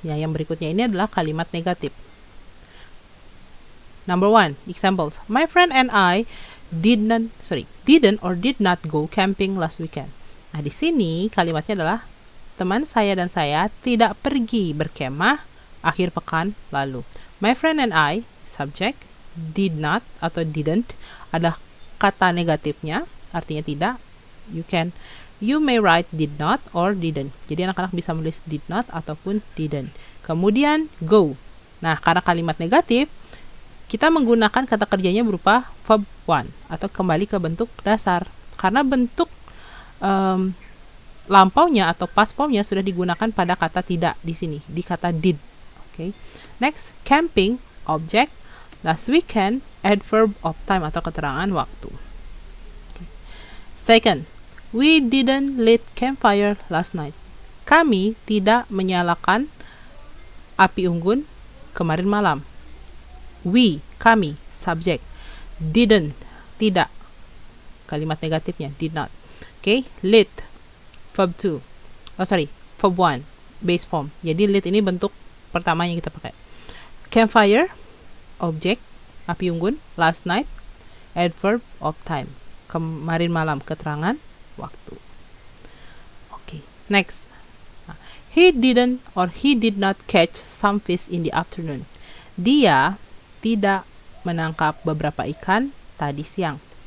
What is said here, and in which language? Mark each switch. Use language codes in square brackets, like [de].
[id] Ya, yang berikutnya ini adalah kalimat negatif. [en] Number 1, examples. My friend and I didn't or did not go camping last weekend. [id] Nah, di sini kalimatnya adalah teman saya dan saya tidak pergi berkemah akhir pekan lalu. [en] My friend and I, subject, did not [id] atau [en] didn't [id] adalah kata negatifnya, artinya tidak. [en] You may write did not or didn't. [id] Jadi anak-anak bisa menulis did not ataupun didn't. Kemudian go. Nah, karena kalimat negatif, kita menggunakan kata kerjanya berupa verb 1 atau kembali ke bentuk dasar. Karena bentuk lampaunya atau past formnya sudah digunakan pada kata tidak di sini, di kata did. Okay. [en] Next, camping, object, last weekend, adverb of time [id] atau keterangan waktu. [en] Okay. Second, we didn't lit campfire last night. [id] Kami tidak menyalakan api unggun kemarin malam. [en] We, kami, subject. Didn't, tidak. [id] Kalimat negatifnya, [en] did not. Okay, lit, verb 2. Verb 1, base form. [id] Jadi lit ini bentuk pertama yang kita pakai. [en] Campfire, object, [id] api unggun. [en] Last night, adverb of time. [id] Kemarin malam, keterangan waktu. [en] Okay, next. He didn't or he did not catch some fish in the afternoon. [id] Dia tidak menangkap beberapa ikan tadi siang.